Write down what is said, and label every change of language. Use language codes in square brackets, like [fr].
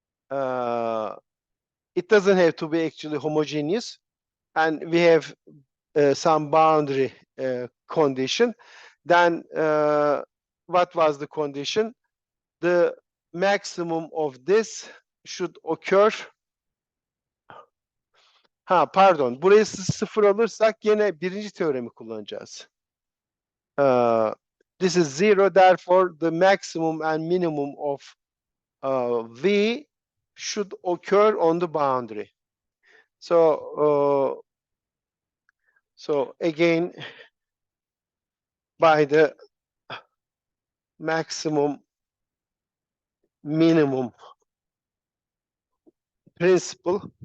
[en] It doesn't have to be actually homogeneous, and we have some boundary condition. Then what was the condition? The maximum of this should occur. Pardon. [tr] Burayı sıfır alırsak yine birinci teoremi kullanacağız. [en] This is zero, therefore the maximum and minimum of V should occur on the boundary. So again, by the maximum minimum principle,